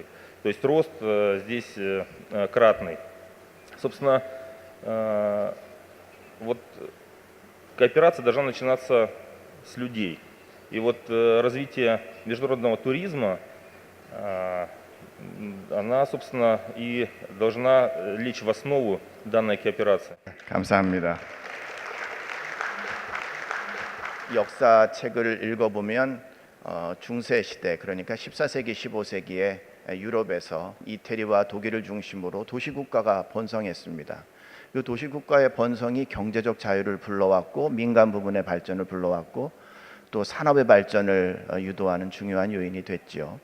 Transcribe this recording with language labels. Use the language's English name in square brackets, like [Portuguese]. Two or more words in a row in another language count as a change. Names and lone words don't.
[Russian] То есть рост здесь кратный. Собственно, вот кооперация должна начинаться с людей. И вот развитие международного туризма, она, собственно, и должна лечь в основу данной кооперации. [Korean] 감사합니다. 역사책을 읽어보면 중세 시대, 그러니까 14세기, 15세기에 유럽에서 이태리와 독일을 중심으로 도시국가가 번성했습니다. 이 도시국가의 번성이 경제적 자유를 불러왔고 민간 부분의 발전을 불러왔고 또 산업의 발전을 유도하는 중요한 요인이 됐죠.